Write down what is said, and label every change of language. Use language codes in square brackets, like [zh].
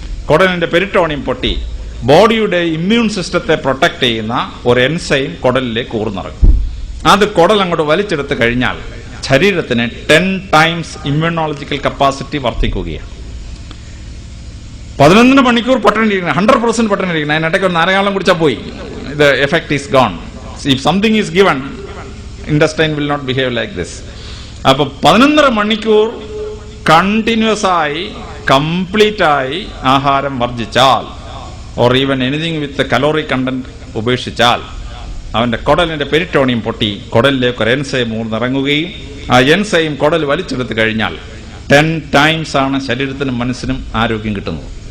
[ml] കുടലിന്റെ peritoneum പൊട്ടി ബോഡിയുടെ immune സിസ്റ്റത്തെ പ്രൊട്ടക്ട് ചെയ്യുന്ന ഒരു എൻസൈം കുടലിലേക്ക് ഊർന്നിറങ്ങും. അത് കുടൽ അങ്ങോട്ട് വലിച്ചെടുത്ത് കഴിഞ്ഞാൽ ശരീരത്തിന് 10 times ഇമ്മ്യൂണോളജിക്കൽ കപ്പാസിറ്റി വർദ്ധിക്കുകയാണ്. 11 മണിക്കൂർ പട്ടിണിരിക്കണം, 100% പട്ടിണിരിക്കണം. അതിനിടയ്ക്ക് ഒരു നാരകാലം കുടിച്ചാൽ പോയി, [en] the effect is gone. If something is given, intestine will not behave like this. [ml] അപ്പോൾ 11.5 മണിക്കൂർ കണ്ടിന്യൂസ് ആയി കംപ്ലീറ്റ് ആയി ആഹാരം വർജിച്ചാൽ, [en] or even anything with calorie content [ml] ഉപേക്ഷിച്ചാൽ, അവന്റെ കുടലിന്റെ പെരിറ്റോണിയം പൊട്ടി കുടലിലേക്ക് ഒരു എൻസൈം ഊർന്നിറങ്ങുകയും ആ എൻസൈം കുടൽ വലിച്ചെടുത്ത് കഴിഞ്ഞാൽ 10 times ആണ് ശരീരത്തിനും മനസ്സിനും ആരോഗ്യം കിട്ടുന്നത്.